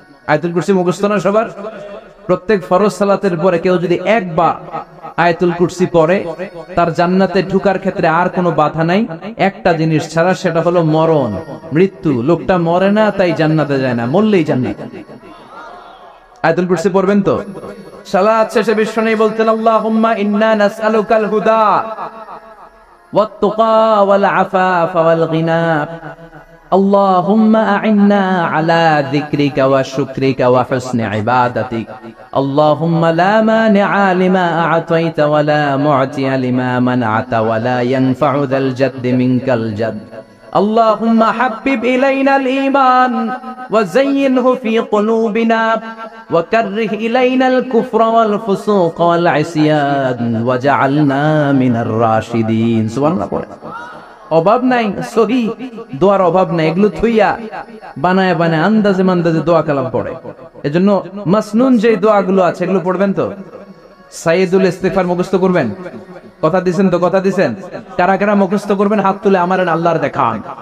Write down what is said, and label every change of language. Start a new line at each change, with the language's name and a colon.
Bangla: আয়াতুল কুরসি মুখস্থ না সবার? প্রত্যেক ফরজ সালাতের পরে কেউ যদি একবার আয়াতুল কুরসি পড়ে, তার জান্নাতে ঢোকার ক্ষেত্রে আর কোনো বাধা নাই, একটা জিনিস ছাড়া, সেটা হলো মরণ, মৃত্যু। লোকটা মরে না তাই জান্নাতে যায় না, মরলেই জান্নাত। আয়াতুল কুরসি পড়বেন তো? সালাত শেষে বিশ্বনবী বলতেন
Arabic: আল্লাহুম্মা ইন্না নাসআলুকাল হুদা ওয়াত তুকা ওয়াল আফাফা ওয়াল গিনা اللهم أعنا على ذكرك وشكرك وحسن عبادتك اللهم لا مانع لما أعطيت ولا معطي لما منعت ولا ينفع ذا الجد منك الجد اللهم حبب إلينا الإيمان وزينه في قلوبنا وكره إلينا الكفر والفسوق والعصيان وجعلنا من الراشدين سبحان الله।
Bangla: অভাব নাই, সহি দোয়ার অভাব নাই। এগুলো থুইয়া বানায় বানায় আন্দাজে মান্দাজে দোয়া কালাম পড়ে। এজন্য মাসনুন যে দোয়াগুলো আছে এগুলো পড়বেন তো। সাইয়্যিদুল ইস্তিগফার মুখস্থ করবেন। কথা দিছেন তো? কথা দিছেন? কারা কারা মুখস্থ করবেন হাত তুলে আমার আল্লাহর দেখান।